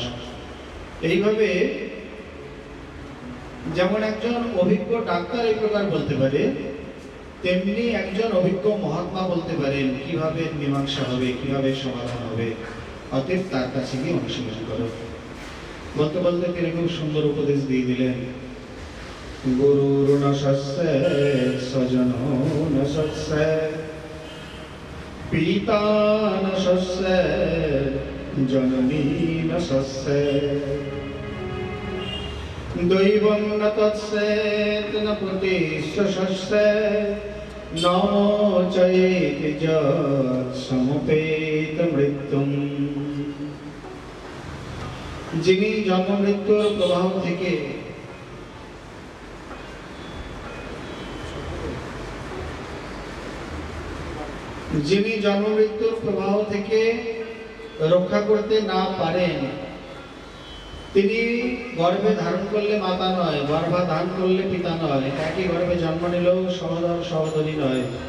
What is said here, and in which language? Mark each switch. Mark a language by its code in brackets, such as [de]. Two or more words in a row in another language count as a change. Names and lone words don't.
[bn] এইভাবে যেমন একজন অভিজ্ঞ ডাক্তার এই প্রকার বলতে পারে, তেমনি একজন অভিজ্ঞ মহাত্মা বলতে পারেন কিভাবে মীমাংসা হবে, কিভাবে সমাধান হবে। অতএব তার কাছে গিয়ে অনুশীলন করো। বলতে বলতে তিনি খুব সুন্দর উপদেশ দিয়ে দিলেন, [sa] गुरुर् न सस्ये स्वजन न सस्ये, पिता न सस्ये जननी न सस्ये, दैवं न तत्सेत् न प्रतिश्च सस्ये, न चैति यत् समुपेत मृत्युम्। [bn] যিনি জন্ম মৃত্যুর প্রবাহ থেকে রক্ষা করতে না পারেন, তিনি গর্ভে ধারণ করলে মাতা নয়, গর্ভাধান করলে পিতা নয়, একই গর্ভে জন্ম নিলেও সহোদর সহোদরী নয়।